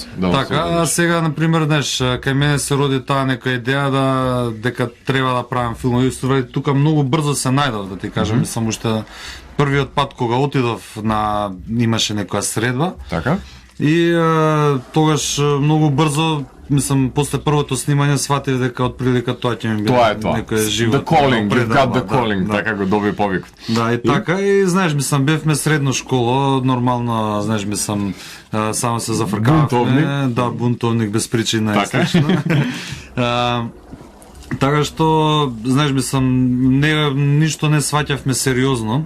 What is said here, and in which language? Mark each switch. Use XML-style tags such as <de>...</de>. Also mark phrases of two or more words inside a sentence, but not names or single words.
<mk>Да, така, а сега, например, знаеш, кај мене се роди таа нека идеја дека треба да правам филмови, тука многу брзо се најдов, да ти кажам, само уште првиот пат кога отидов имаше некоја средба. Така? И тогаш многу брзо, мислам, после првото снимање сватив дека од прилика тоа ќе ми биде некој живот.</mk> <en>The calling, you got the calling,</en> <mk>така го доби повикот. Да, и така, и знаеш, мислам, бевме средно школа, нормално, знаеш, мислам, само се зафркававме. Да, бунтовник без причина, естествено. Така што, знаеш, мислам, ништо не сваќавме сериозно.</mk>